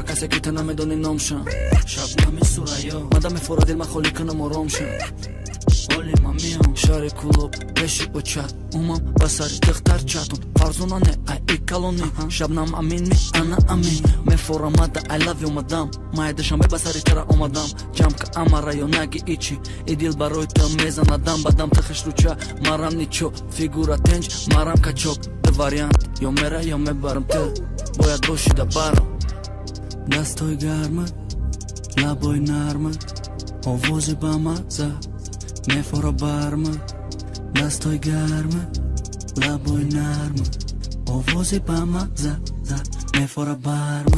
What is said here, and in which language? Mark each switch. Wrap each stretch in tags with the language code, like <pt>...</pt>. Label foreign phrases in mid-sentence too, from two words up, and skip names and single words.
<tg>касе ки та намедони номшан, шабнами сурайо, мада мефора дил ма холи канам оромшан, оли ма миам, шари кулоб, пеши очат, умам ба сари дихтар чатун, фарзуна не ай и калони, шабнам амин ми ана амин, мефора мада</tg> <en>I love you</en> <tg>мадам, майда шамбе ба сари тара омадам, ҷамка ама раёнаги ичи, и дил барои та мезанадам, бадам та хишлуча, марам ничо, фигура тенҷ, марам качок, ду вариант, ё мера ё мебарам та, бояд бошида барам. Дастой гарма, лабой нарма, овози ба маза, мефора барма, дастой гарма, лабой нарма, овози ба маза, мефора барма.</tg>